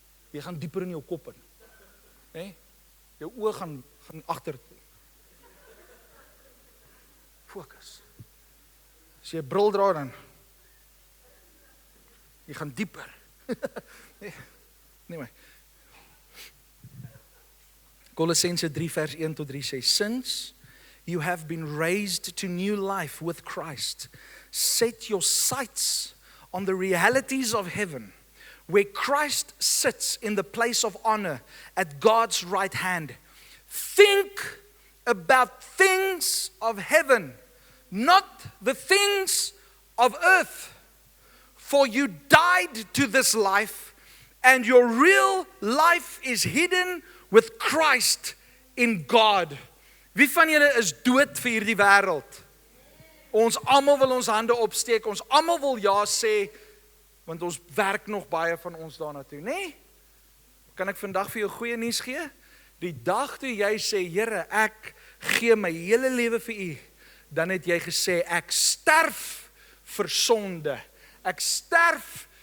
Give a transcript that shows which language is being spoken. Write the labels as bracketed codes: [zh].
[af] Jy gaan dieper in jou kop in. Nee? Jou oë gaan agter toe. Fokus. As jy 'n bril dra dan jy gaan dieper. Nee maar. Kolossense 3 vers 1 tot 3 sê, [en] since you have been raised to new life with Christ, set your sights on the realities of heaven, where Christ sits in the place of honor at God's right hand. Think about things of heaven, not the things of earth. For you died to this life, and your real life is hidden with Christ in God. [af] Wie van julle is dood vir hierdie wêreld? Ons almal wil ons hande opsteek, ons almal wil ja sê, want ons werk nog baie van ons daarna toe, nee? Kan ek vandag vir jou goeie nuus gee? Die dag toe jy sê, Here, ek gee my hele lewe vir U, dan het jy gesê, ek sterf vir sonde. Ek sterf